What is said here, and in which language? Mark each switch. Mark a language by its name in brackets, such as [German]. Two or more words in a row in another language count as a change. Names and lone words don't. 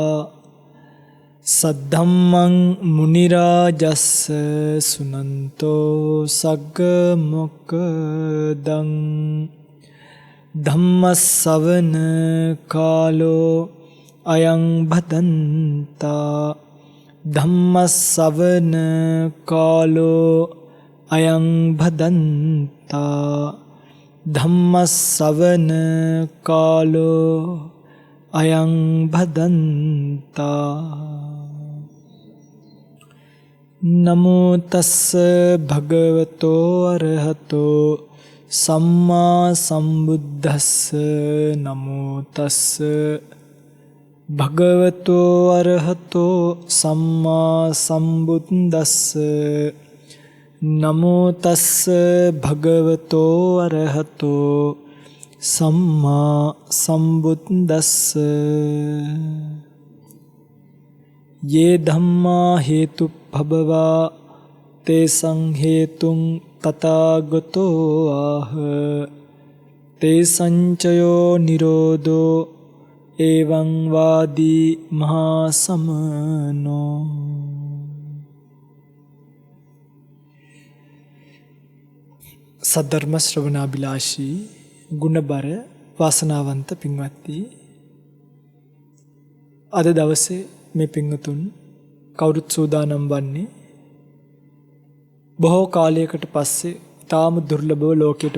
[Pali] सद्धम्मं मुनिराजस्स सुनन्तो सग्गमोक्खदं धम्मस्सवन कालो अयं भदन्ता धम्मस्सवन कालो अयं भदन्ता धम्मस्सवन कालो अयं भदन्ता नमो तस्स भगवतो अरहतो सम्मा सम्बुद्धस्स नमो तस्स भगवतो अरहतो सम्मा सम्बुद्धस्स नमो तस्स भगवतो अरहतो सम्मा सम्बुद्धस्स ये धम्मा हेतुभववा तेषां हेतुं तथागतो आह तेषाञ्चयो निरोधो एवं वादी महासमनो। [Sinhala] සද්ධර්ම ශ්‍රවණාබිලාෂී ගුණබර වාසනාවන්ත පින්වත්නි, අද දවසේ මේ පින්වතුන් කවුරුත් සූදානම් වන්නේ බොහෝ කාලයකට පස්සේ ඊටාම දුර්ලභව ලෝකයට